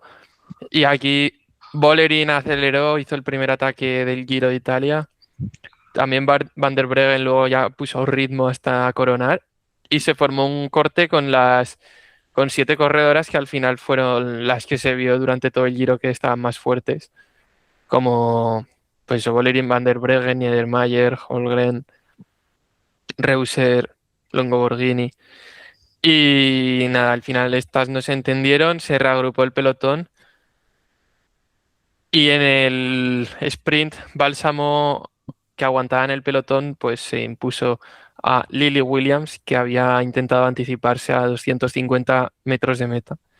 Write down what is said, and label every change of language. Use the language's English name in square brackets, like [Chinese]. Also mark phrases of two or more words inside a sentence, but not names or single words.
[Spanish] Y aquí Bolerín aceleró, hizo el primer ataque del Giro de Italia. También Van der Breggen luego ya puso ritmo hasta coronar. Y se formó un corte con 7 corredoras que al final fueron las que se vio durante todo el Giro que estaban más fuertes. Como pues Bolerín, Van der Breggen, Niedermayer, Holgren, Reuser, Longo Borghini. Y nada, al final estas no se entendieron, se reagrupó el pelotón y en el sprint Bálsamo, que aguantaba en el pelotón, pues se impuso a Lily Williams, que había intentado anticiparse a 250 metros de meta.